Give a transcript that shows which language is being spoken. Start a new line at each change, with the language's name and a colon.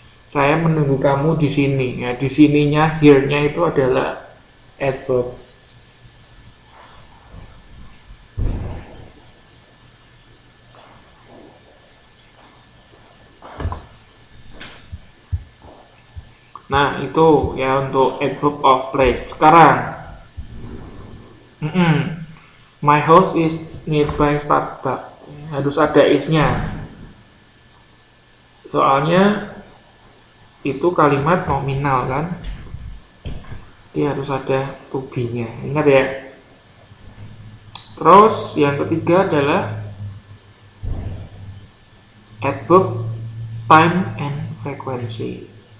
Indonesian: Saya menunggu kamu di sini. Ya, di sininya here-nya itu adalah adverb. Nah, itu ya untuk adverb of place.
English: Sekarang, my house is nearby Starbucks.
Indonesian: Harus ada is-nya. Soalnya itu kalimat nominal kan. Dia harus ada to be-nya. Ingat ya. Terus yang ketiga adalah adverb time and frequency.